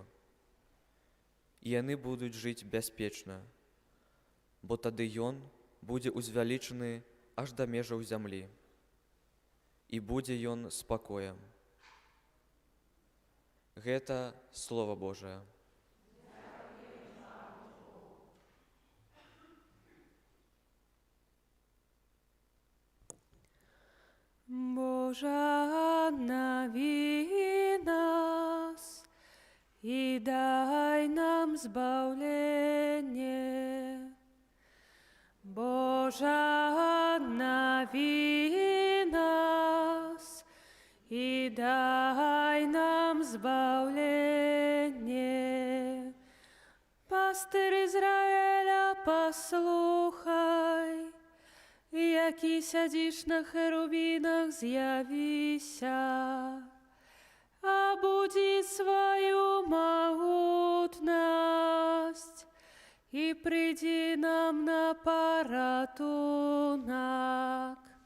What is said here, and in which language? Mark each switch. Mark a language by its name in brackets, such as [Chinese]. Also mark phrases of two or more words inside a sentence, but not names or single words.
[Belarusian] І яны будуць жыць бяспечна, бо тады Ён будзе узвялічаны аж да межаў зямлі, і будзе Ён спакоем. Гэта Слова Божае. [Russian] Боже, обнови нас и дай нам избавление. Боже, обнови нас и дай нам избавление. Пастырь Израиля, [Belarusian] послухай, які сядзіш на херувінах, з'явіся, абудзі сваю магутнасць і прыйдзі нам на паратунак.